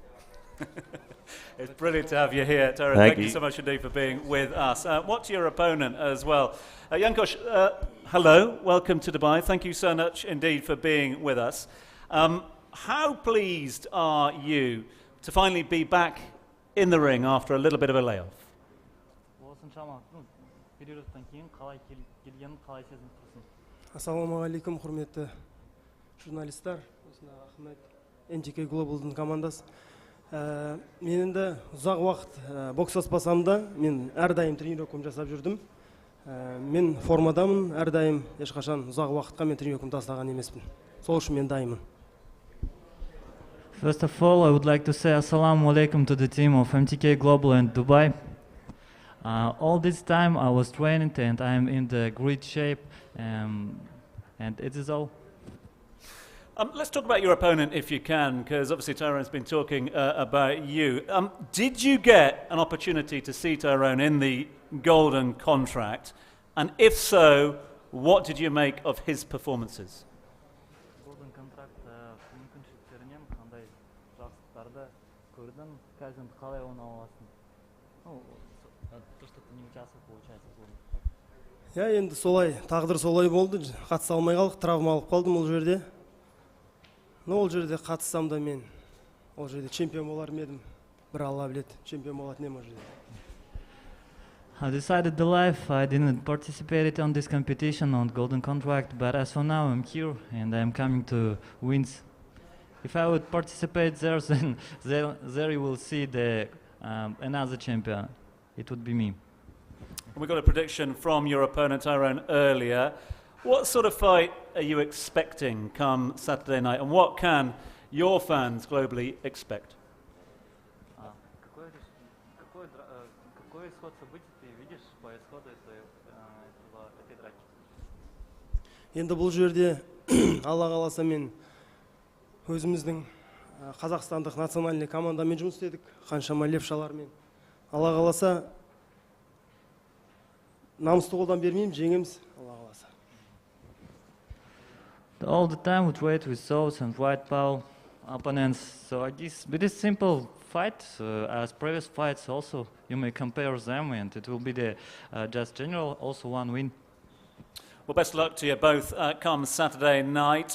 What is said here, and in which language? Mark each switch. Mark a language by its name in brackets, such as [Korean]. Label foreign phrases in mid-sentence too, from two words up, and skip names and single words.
[English] It's brilliant to have you here, Tyrone. Thank you so much indeed for being with us. What's your opponent as well? Jankos, hello. Welcome to Dubai. Thank you so much indeed for being with us. How pleased are you to finally be back in the ring after a little bit of a layoff? [Arabic] السلام عليكم, [Kazakh] құрметті журналистар. Ахмет, NGK Global'дың командасы. Мен енді ұзақ уақыт бокстаспасам да, мен әрдайым тренировкам жасап жүрдім. Мен формадамын, әрдайым ешқашан ұзақ уақытқа мен тренировкам тастаған емеспін. Сол үшін мен дайынмын. [English] First of all, I would like to say [Arabic] السلام عليكم [English] to the team of MTK Global and Dubai. All this time I was training and I am in the great shape, and it is all. Let's talk about your opponent if you can, because obviously Tyrone's been talking about you. Did you get an opportunity to see Tyrone in the golden contract? And if so, what did you make of his performances? [Kazakh] Я енді солай, тағдыр солай болды. Қатыса алмай қалдық, травма алып қалдым ол жерде. Но ол жерде қатыссам да мен ол жерде чемпион болар ма едім? Бір Алла біледі, чемпион болатын ем ол жерде. [English] I decided the life. I didn't participate on this competition on golden contract, but as for now I'm here and I'm coming to wins. If I would participate there, then there you will see the another champion. It would be me. And we got a prediction from your opponent, Tyrone, earlier. What sort of fight are you expecting come Saturday night, and what can your fans globally expect? [Russian] Какой исход событий ты видишь по исходу этой драки? [Kazakh] Енді бұл жерде Алла қаласа мен өзіміздің қазақстандық национальный командамен жұмыс істедік, қаншама левшалармен. Алла қаласа намысты қолдан бермеймін, жеңеміз, Алла қаласа. [English] All the time we trade with South and White Power opponents, so I guess with this simple fight, as previous fights also, you may compare them and it will be the just general, also one win. Well, best of luck to you both come Saturday night.